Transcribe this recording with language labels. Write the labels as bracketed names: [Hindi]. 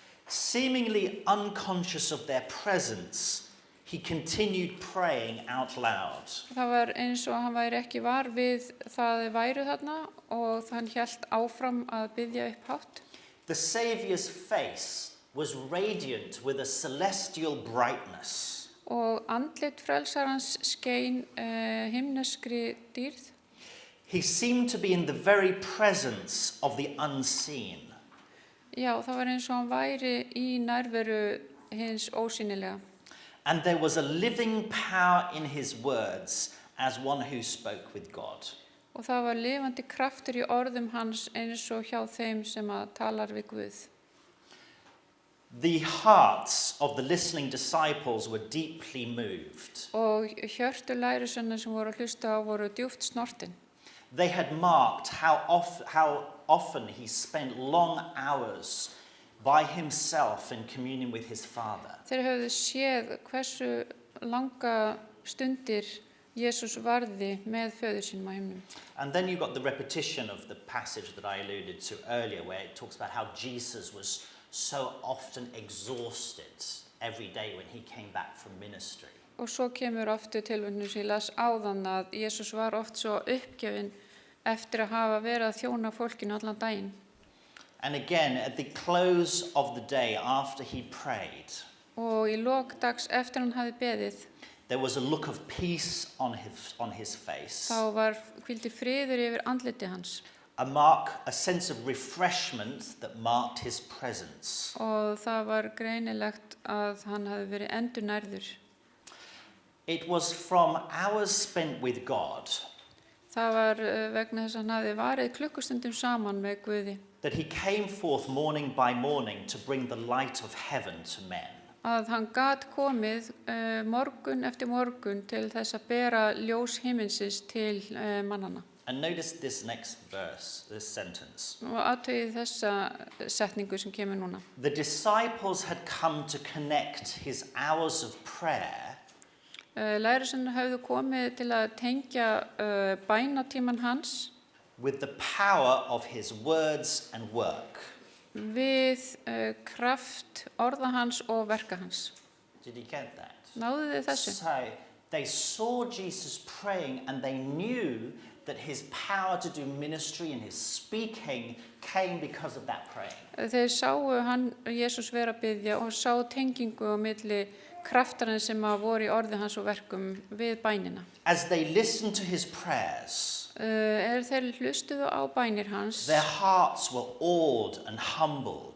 [English] Seemingly unconscious of their presence, he continued praying out loud. [Icelandic] Það var eins og hann væri ekki var við það væru þarna og hann hélt áfram að biðja upp hátt. [English] The Saviour's face was radiant with a celestial brightness. [Icelandic] Og andlit frelsarans skein himneskri dýrð. [English] He seemed to be in the very presence of the unseen. [Icelandic] Já, það var eins og hann væri í nærveru hins ósýnilega. [English] And there was a living power in his words as one who spoke with God. [Icelandic] Og það var lifandi kraftur í orðum hans eins og hjá þeim sem að talar við Guð. [English] The hearts of the listening disciples were deeply moved. [Icelandic] Og hjörtu lærisveinarnir sem voru að hlusta á voru djúpt snortin. [English] They had marked how often he spent long hours by himself in communion with his Father. [Icelandic] Þeir höfðu séð hversu langa stundir Jesús varði með föður sínum á himnum. [English] And then you got the repetition of the passage that I alluded to earlier, where it talks about how Jesus was so often exhausted every day when he came back from ministry. [Icelandic] Og svo kemur aftur tilvitnun sem ég las áðan að Jesús var oft svo uppgefinn eftir að hafa verið að þjóna fólkinu allan daginn. [English] And again, at the close of the day after he prayed, [Icelandic] Og í lok dags eftir hann hafði beðið, [English] there was a look of peace on his face, [Icelandic] þá hvíldi friður yfir andliti hans. [English] a sense of refreshment that marked his presence. [Icelandic] Og það var greinilegt að hann hafði verið endurnærður. [English] It was from hours spent with God [Icelandic] Það var vegna þess að hann hafði varið klukkustundum saman með Guði, [English] that he came forth morning by morning to bring the light of heaven to men. [Icelandic] að hann gat komið morgun eftir morgun til þess að bera ljós himinsins til mannana. [English] And notice this next verse, this sentence. [Icelandic] Og athugið þessa setningu sem kemur núna. [English] The disciples had come to connect his hours of prayer [Icelandic] Lærisveinarnir höfðu komið til að tengja bænatíman hans [English] with the power of his words and work. [Icelandic] við kraft orða hans og verka hans. [English] Did you get that? [Icelandic] Náðu þið þessu? [English] So they saw Jesus praying and they knew that his power to do ministry and his speaking came because of that praying. [Icelandic] Þeir sáu Jesús vera að biðja og sá tengingu á milli kraftarins sem voru í orði hans og verkum við bænina. [English] As they listened to his prayers, [Icelandic] Þeir hlustuðu á bænir hans, [English] their hearts were awed and humbled.